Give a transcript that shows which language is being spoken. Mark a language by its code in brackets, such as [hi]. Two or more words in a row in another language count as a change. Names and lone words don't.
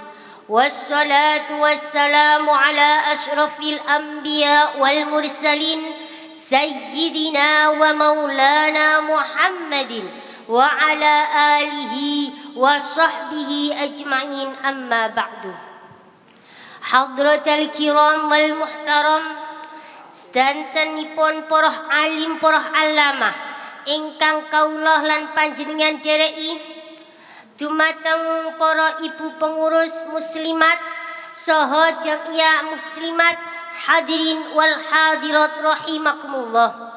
[ar] والصلاة والسلام على أشرف الأنبياء والمرسلين سيدنا ومولانا محمد وعلى آله وصحبه أجمعين، أما بعد. حضرات الكرام والمحترم, [jv] sedantenipun para alim para allamah ingkang kawula lan panjenengan dereki, dumateng para ibu pengurus muslimat saha jamiah muslimat, [ar] الحاضرين والحاضرات رحمكم الله.